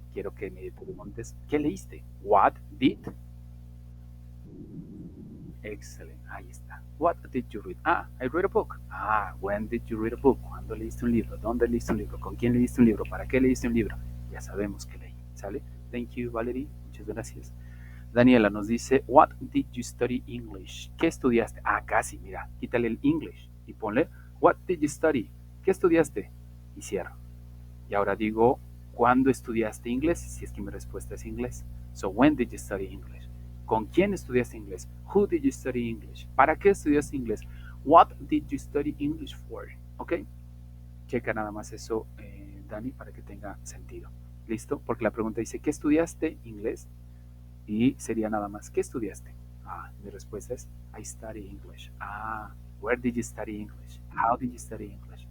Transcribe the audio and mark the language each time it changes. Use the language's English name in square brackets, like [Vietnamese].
[Spanish] Quiero que me preguntes, ¿qué leíste? [English] What did? [Spanish] Excelente, ahí está. [English] What did you read? I read a book. When did you read a book? [Spanish] ¿Cuándo leíste un libro? ¿Dónde leíste un libro? ¿Con quién leíste un libro? ¿Para qué leíste un libro? Ya sabemos que leí, ¿sale? [English] Thank you, [Spanish] Valerie. Muchas gracias. Daniela nos dice, [English] What did you study English? [Spanish] ¿Qué estudiaste? Casi, mira, quítale el English y ponle, [English] What did you study? [Spanish] ¿Qué estudiaste? Y cierro. Y ahora digo, ¿cuándo estudiaste inglés? Si es que mi respuesta es inglés. [English] So, when did you study English? [Spanish] ¿Con quién estudiaste inglés? [English] Who did you study English? [Spanish] ¿Para qué estudiaste inglés? [English] What did you study English for? [Spanish] ¿Ok? Checa nada más eso, Dani, para que tenga sentido. ¿Listo? Porque la pregunta dice, ¿qué estudiaste inglés? Y sería nada más, ¿qué estudiaste? Mi respuesta es, [English] I study English. Where did you study English? How did you study English?